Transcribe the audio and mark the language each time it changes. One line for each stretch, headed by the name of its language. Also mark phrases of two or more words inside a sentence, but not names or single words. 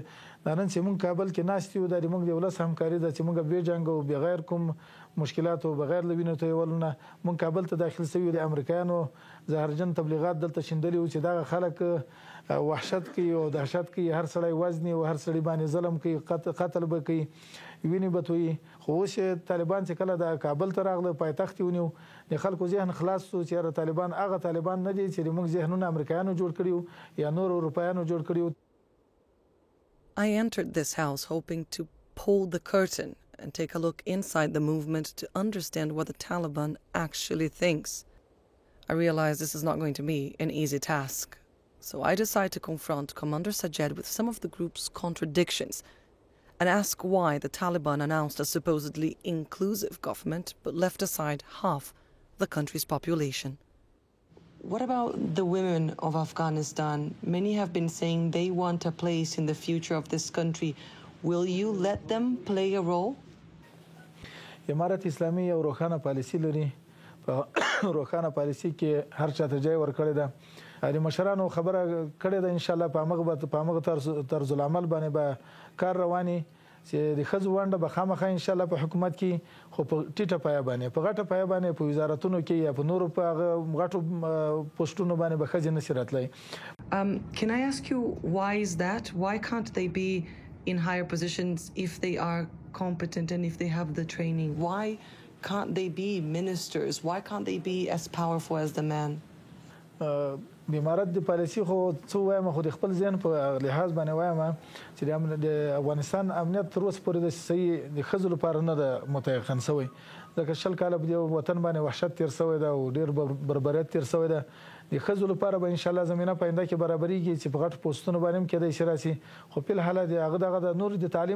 Pashto: دا نن چې موږ کابل کې ناست یو دا د موږ د ولس همکاري ده چې موږ بې جنګ او بغیر کوم مشکلات او بغیر له وینو تویولو نه موږ کابل ته داخل سوي د امریکایانو زهرجن تبلیغات دلته شیندلي وو چې دغه خلک وحشت کوي او دهشت کوي هر سړی وزني او هر سړی باندې ظلم کوي قتل به کوي ویني به تویي خو اوس طالبان چې کله د کابل ته راغله پایتخت یې ونیو د خلکو ذهن خلاص شو چې طالبان هغه طالبان نه دي چې موږ ذهنونه امریکایانو جوړ کړي وو یا نور اروپایانو جوړ کړي وو.
English: I entered this house hoping to pull the curtain and take a look inside the movement to understand what the Taliban actually thinks. I realized this is not going to be an easy task, so I decided to confront Commander Sajed with some of the group's contradictions and ask why the Taliban announced a supposedly inclusive government but left aside half the country's population. What about the women of Afghanistan? Many have been saying they want a place in the future of this country. Will you let them play a role?
Pashto: امارت اسلامي یو روښانه پالیسي لري په روښانه پالیسي کې هر چاته ځای ورکړی ده د مشرانو خبره کړې ده
Arabic: ان شاء الله
Pashto: په هغه طرز العمل باندې به کار رواني چې د ښځو ونډه به خامخا
Arabic: ان شاء الله
Pashto: په حکومت کې خو په ټیټه پایه باندې په غټه پایه باندې په وزارتونو کې یا په نورو په غټو پوسټونو باندې به ښځې نشي راتلی.
English: Can I ask you why is that? Why can't they be in higher positions if they are competent and if they have the training? Why can't they be ministers? Why can't they be as powerful as the man?
Pashto: د امارت د پالیسي خو څه وایم خو د خپل ذهن په لحاظ باندې وایم چې د افغانستان امنیت تر اوسه پورې د صحیح د ښځو لپاره نه ده متيقن شوی ځکه 20 کاله په دې وطن باندې وحشت تیر شوی ده او ډېر بربریت تیر شوی ده د ښځو لپاره به انشاءالله زمینه په آینده کې برابرېږي چې په غټ پوسټونو باندې هم کېدای شي راسي خو په الحال د هغه دغه د نور د تعلیم